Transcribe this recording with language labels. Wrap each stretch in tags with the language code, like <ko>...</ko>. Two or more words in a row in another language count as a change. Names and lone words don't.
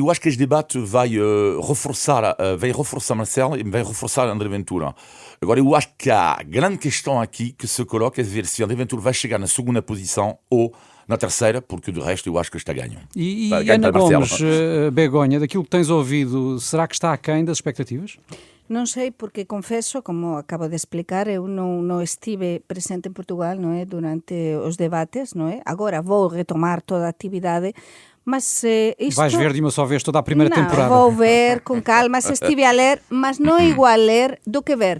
<pt>Eu acho que este debate vai reforçar Marcelo e vai reforçar André Ventura. Agora, eu acho que a grande questão aqui que se coloca é ver se André Ventura vai chegar na segunda posição ou na terceira, porque do resto eu acho que está ganho. E Ana Gomes, Begonha, daquilo que tens ouvido, será que está aquém das expectativas?</pt> <gl>Non sei, porque confeso, como acabo de explicar, eu non estive presente en Portugal, non é, durante os debates, non é? Agora vou retomar toda a actividade, mas isto...</gl> <pt>Vais ver de uma só vez toda a primeira temporada.</pt> <gl>Vou ver com calma, se estive a ler, mas non é igual ler do que ver.</gl>